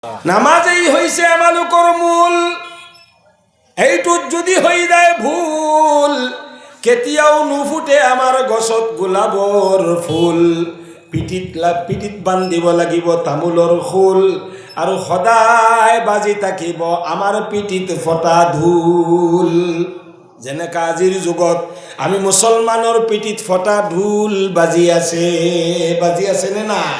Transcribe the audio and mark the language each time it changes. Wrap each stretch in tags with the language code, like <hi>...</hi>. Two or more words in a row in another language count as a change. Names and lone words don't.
<bn>নামাজেই হইছে আমালুকর মূল। এইটু যদি হই যায় ভুল,</bn> <as>কেতিয়াও নুফুটে আমার গছত গোলাপৰ ফুল। পিঠিত বান্ধিব লাগিব তামোলৰ খোল, আৰু সদায় বাজি থাকিব আমাৰ পিঠিত ফটা ঢোল। যেনেকা আজিৰ যুগত আমি মুছলমানৰ পিঠিত ফটা ঢোল বাজি আছে নে নাই?</as>